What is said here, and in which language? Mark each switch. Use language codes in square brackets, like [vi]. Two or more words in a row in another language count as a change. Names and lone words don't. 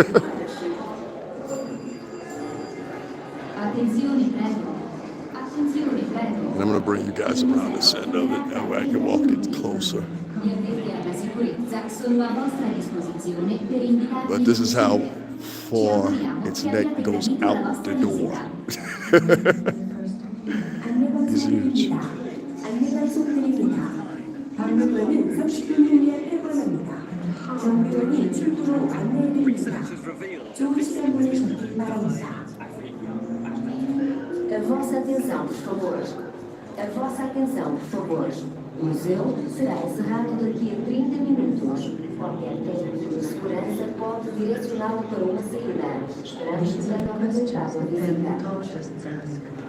[en] And I'm gonna bring you guys around this end of it. That way I can walk it closer. But this is how far its neck goes out the door. It's huge. [ko] 방문문은 30분 후에 폐관합니다. 정비원이 출구로 안내해드립니다. 좋은 시간 보내시기 바랍니다. [pt] A vossa atenção, por favor. A vossa atenção, por favor. O museu será encerrado daqui a 30 minutos. Qualquer técnico de segurança pode direcioná-lo para uma saída. Esperamos que seja aproveitado a visita.